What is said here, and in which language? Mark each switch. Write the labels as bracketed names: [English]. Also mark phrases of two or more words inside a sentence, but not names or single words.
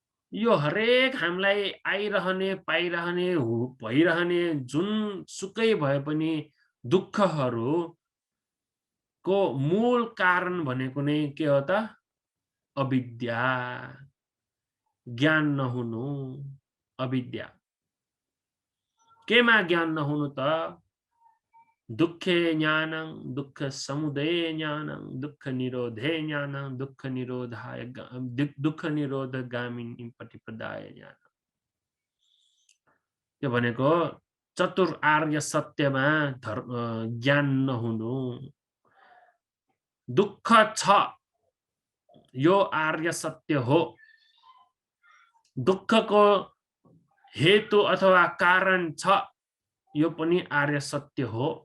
[Nepali] यो हरेक हामीलाई आइरहने पाइरहने भइरहने जुन सुकै भए पनि दुःखहरूको मूल कारण भनेको नै के हो त? अविद्या, ज्ञान नहुनु, अविद्या। केमा ज्ञान नहुनु त? [Pali] दुःखे ज्ञानं, दुःख समुदय ज्ञानं, दुःख निरोधे ज्ञानं, दुःख निरोध गामिनी प्रतिपदाय ज्ञान। [Nepali] त्यो भनेको चतुर आर्य सत्यमा ज्ञान नहुनु। दुःख छ, यो आर्य सत्य हो। दुःखको हेतु अथवा कारण छ, यो पनि आर्य सत्य हो।